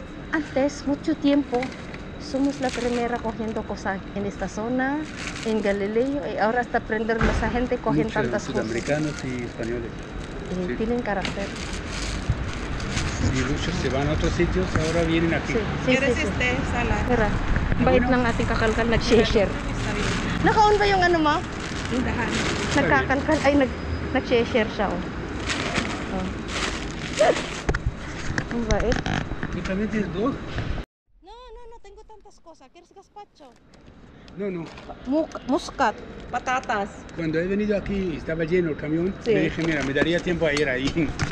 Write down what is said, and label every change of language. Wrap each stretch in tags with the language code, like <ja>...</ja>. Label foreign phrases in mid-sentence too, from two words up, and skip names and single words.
<es>Antes, mucho tiempo, somos la primera cogiendo cosas en esta zona, en Galileo, y ahora hasta aprender la gente cogen muchos tantas cosas. sudamericanos y españoles. Y Sí. tienen carácter. Y muchos se van a otros sitios, ahora vienen aquí. Sí, sí, ¿Quieres sí, sí. sala? Mira,</es> <tl>bait ng ating kakalkal, nag-share. Naka-on ba yung ano mo? Tindahan. Nagkakalkal, ay nag-share siya. Oh. Ang bait.</tl> <es>¿Tú también tienes dos? No, tengo tantas cosas. ¿Quieres gazpacho? No, no. Muscat. Patatas. Cuando he venido aquí estaba lleno el camión. Sí. Le dije, mira, me daría tiempo a ir ahí.</es>